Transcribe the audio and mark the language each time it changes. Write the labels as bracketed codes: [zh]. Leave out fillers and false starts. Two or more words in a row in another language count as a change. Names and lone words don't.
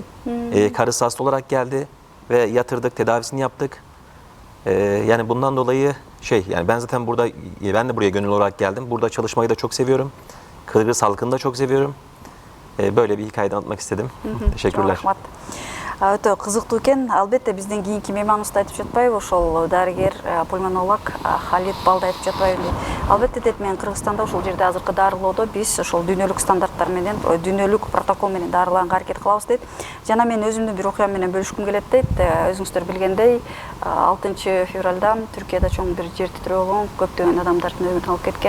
[tr] Karısı hasta olarak geldi ve yatırdık, tedavisini yaptık. Yani bundan dolayı yani ben zaten ben de buraya gönüllü olarak geldim. Burada çalışmayı da çok seviyorum. Kırgız halkını da çok seviyorum. Böyle bir hikaye anlatmak istedim. Teşekkürler. [ky] Өтө кызыктуу экен. Албетте биздин кийинки мейманыбызды айтып жатпайбы, ошол дарыгер пульмонолог Халит Балда айтып жатпайбы дейт. Албетте дейт, мен Кыргызстанда ошол жерде азыркы дарылоодо биз ошол дүйнөлүк стандарттар менен, дүйнөлүк протокол менен дарыланга аракет кылабыз дейт. Жана мен өзүмдүн бир окуя менен бөлүшкүм келет дейт. Өзүңүздөр билгендей, 6 февралда Түркияда чоң бир жер титирөө болгон, көптөгөн адамдардын өмүрүн алып кеткен.